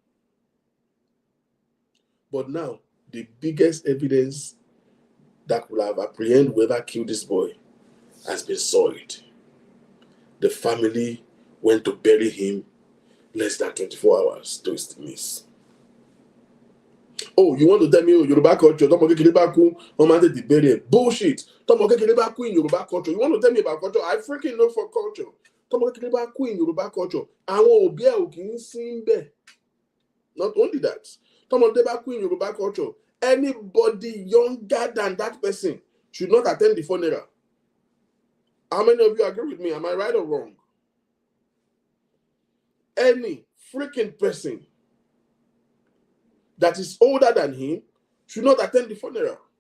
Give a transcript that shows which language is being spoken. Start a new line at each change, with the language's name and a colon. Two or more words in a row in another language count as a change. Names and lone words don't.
English: But now, the biggest evidence that will have apprehended whoever killed this boy has been soiled. The family went to bury him less than 24 hours to his demise. Oh, you want to tell me Yoruba culture?
Yoruba: Tomo kekere ba ku, wọ́n máa tètè bury ẹ̀.
English: Bullshit.
Yoruba: Tomo kekere ba ku
English: in Yoruba culture. You want to tell me about culture? I freaking know for culture.
Yoruba: Tomo kekere ba ku
English: in Yoruba culture.
Yoruba: Àwọn òbí ẹ̀ ò kì í sí níbẹ̀.
English: Not only that,
Yoruba: Tomo kekere ba ku
English: in Yoruba culture. Anybody younger than that person should not attend the funeral. How many of you agree with me? Am I right or wrong? Any freaking person that is older than him should not attend the funeral.